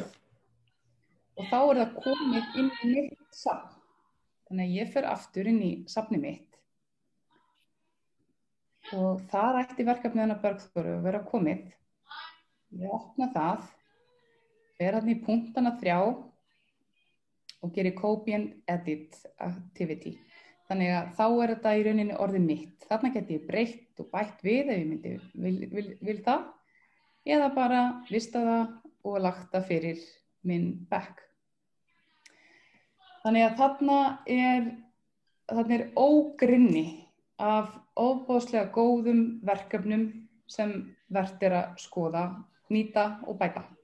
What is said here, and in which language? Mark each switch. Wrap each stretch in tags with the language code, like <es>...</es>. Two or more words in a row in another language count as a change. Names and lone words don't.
<is>Og þá það komið inn í mitt safn. Þannig að ég fer aftur inn í safnið mitt. Og þar ætti verkefnið hennar Bergþóru að vera komið. Ég opna það, fer þarna í punktana 3 og geri</is> <en>copy and edit activity.</en> <is>Þannig að þá þetta í rauninni orðið mitt. Þarna geti ég breytt og bætt við ef ég myndi vil það, eða bara vista það og lagt það fyrir minn bekk. Þannig að þarna ógrynni af ofboðslega góðum verkefnum sem vert að skoða, nýta og bæta.</is>